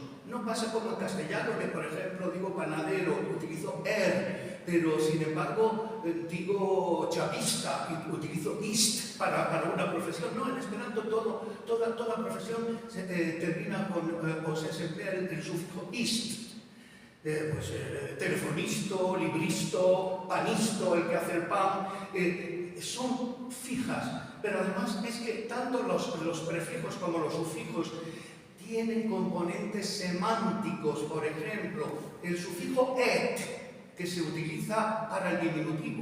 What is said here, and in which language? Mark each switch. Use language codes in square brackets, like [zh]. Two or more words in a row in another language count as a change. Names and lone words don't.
[es] No pasa como en castellano, que por ejemplo digo panadero, utilizo pero sin embargo digo chapista y utilizo ist para una profesión. No, en esperanto toda profesión se termina con, o se emplea el sufijo ist. [eo] Telefonisto, libristo, panisto, [es] el que hace el pan, son fijas, pero además es que tanto los prefijos como los sufijos tienen componentes semánticos. Por ejemplo, el sufijo et, que se utiliza para el diminutivo.